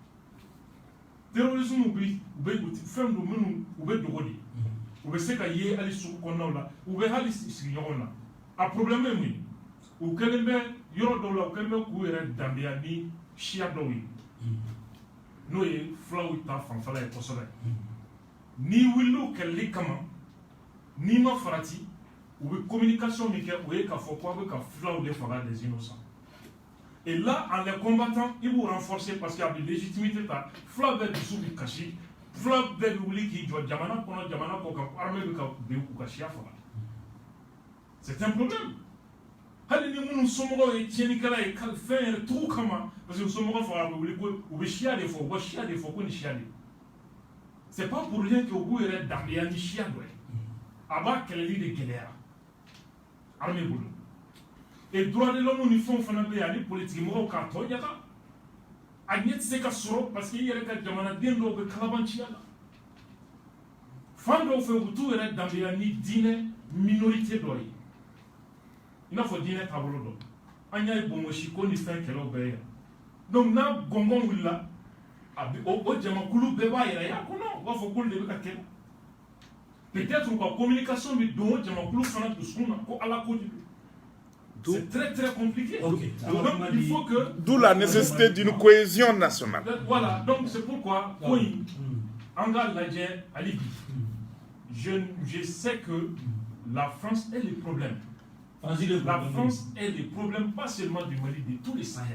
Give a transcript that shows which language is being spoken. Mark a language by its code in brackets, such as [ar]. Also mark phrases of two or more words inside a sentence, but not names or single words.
[bm] terrorisme bɛ fɛn don minnu u bɛ dogo de u bɛ se ka ye hali sugu kɔnɔnaw la u bɛ hali sigi ɲɔgɔn na a problème ye mun ye u kɛlen bɛ yɔrɔ dɔw la u kɛlen bɛ k'u yɛrɛ danbeya ni siya dɔw ye n'o ye fulaw ta fanfɛla ye kosɛbɛ n'i wulila kɛlɛli kama n'i ma farati u bɛ communication min kɛ o ye k'a fɔ k'aw bɛ ka fulaw de faga [fr] des innocents et là en les combattant ils vont renforcer parce qu'il y a de légitimité [bm] ta fula bɛɛ dusu bɛ kasi fula bɛɛ bɛ wuli k'i jɔ jamana kɔnɔ jamana kɔ kan armée bɛ ka bin u ka siya faga [fr] c'est un problème [bm] hali ni minnu somɔgɔw ye tiɲɛnikɛla ye fɛn yɛrɛ tugu kama [fr] parce que [bm] somɔgɔw faga bɛ wuli ko u bɛ siya de fɔ u bɛ siya de fɔ ko nin siya de [fr] c'est pas pour rien que [bm] u b'u yɛrɛ danbeya ni siya dɔ ye a b'a kɛlɛli de gɛlɛya armée bolo [fr] et droit de l'homme [bm] ni fɛnw fana bɛ yen ani politiki mɔgɔw k'a tɔ ɲaga a ɲɛ tɛ se ka sɔrɔ [fr] parce que [bm] i yɛrɛ ka jamanaden dɔw bɛ kalabanciya la fan dɔw fɛ u bɛ t'u yɛrɛ danbeya ni diinɛ minorité dɔ ye i n'a fɔ diinɛ taabolo dɔ an y'a ye bongosi ko ni fɛn kɛlɛw bɛɛ yan donc n'a gɔngɔn wulila o jamakulu bɛɛ b'a yɛrɛ ye a ko non u b'a fɔ k'olu de bɛ ka kɛlɛ peut-être u ka communication bɛ don o jamakulu fana dusukun na ko ala ko de don [fr] c'est très très compliqué. Okay. Donc il faut que d'où la nécessité d'une cohésion nationale. Voilà, donc c'est pourquoi Anga Ladje Ali, je sais que la France est le problème. La France est le problème pas seulement du Mali, de tous les Sahel.